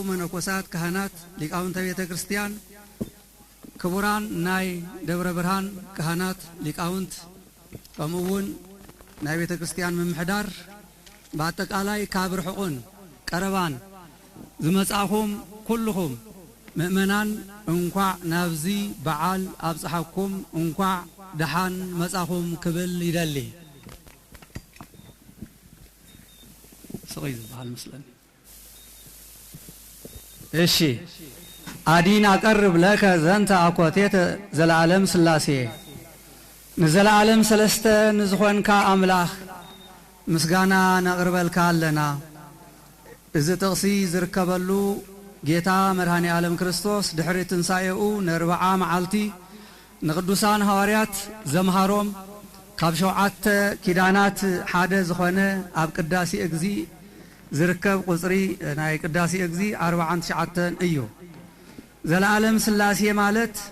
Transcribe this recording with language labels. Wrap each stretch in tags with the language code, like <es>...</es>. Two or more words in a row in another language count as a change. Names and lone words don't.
<ti>መነኮሳት ካህናት ሊቃውንተ ቤተ ክርስቲያን ክቡራን ናይ ደብረ ብርሃን ካህናት ሊቃውንት ከምኡውን ናይ ቤተ ክርስቲያን መምሕዳር በአጠቃላይ ካብ ርሑቅን ቀረባን ዝመጻኹም ኩልኹም ምእመናን እንኳዕ ናብዚ በዓል አብጽሐኩም እንኳዕ ደሓን መጻኹም ክብል ይደሊ</ti> <ar>صغير بحال مثلا</ar> <gez>እሺ አዲን አቀርብ ለከ ዘንተ አኮቴት ዘላለም ስላሴ ንዘላለም</gez> <ti>ሰለስተ ንዝኾንካ አምላኽ ምስጋና ነቅርበልካ አለና እዚ ጥቕሲ ዝርከበሉ ጌታ መድኃኔ ዓለም ክርስቶስ ድሕሪ ትንሣኤኡ ን40 መዓልቲ ንቅዱሳን ሐዋርያት ዘምሃሮም ካብ 7 ኪዳናት ሓደ ዝኾነ ኣብ ቅዳሴ እግዚ ዝርከብ ቁጽሪ ናይ ቅዳሴ እግዚ 49 እዩ ዘላለም ስላሴ ማለት</ti>